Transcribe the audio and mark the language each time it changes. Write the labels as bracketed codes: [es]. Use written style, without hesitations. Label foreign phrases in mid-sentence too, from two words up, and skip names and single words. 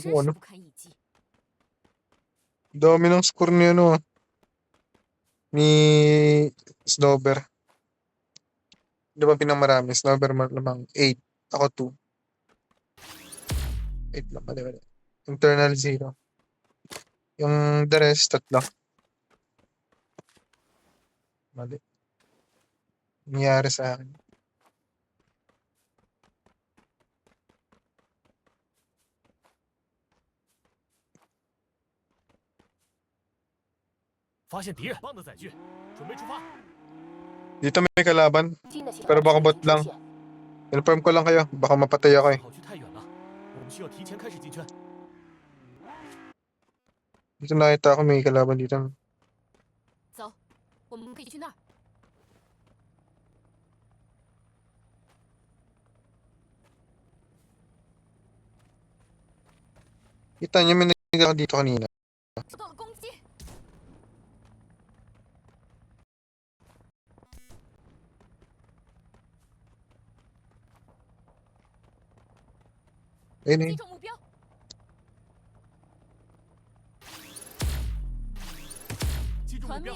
[zh] 真 [tl] kung [zh] 是 [tl] ano. [zh] 不堪一击。 [tl] Dami ng score ni ano ah. Ni Snowber. Di ba pinakamarami? Snowber lamang 8. Ako 2. 8 lang. Mali, mali. Internal 0. Yung [en] the rest, [tl] 3. Mali. Nangyari sa akin. [zh] 发现敌人，棒的载具，准备出发。 [tl] Dito may kalaban. [zh] 新的信 [tl] Pero [zh] 号 [tl] baka [zh] 圈 [tl] bot [zh] 已经 [tl] lang. [zh] 出现， [tl] Inform ko lang kayo. Baka mapatay ako eh. [zh] 跑去太远了，我们需要提前开始进圈。 [tl] Dito nakita ako may kalaban dito. [zh] 走，我们可以去那儿。 [tl] Kita niyo may nag ako dito kanina. [zh] 受到了攻击， [tl] Ayun eh. [zh] 击中目标。击中目标，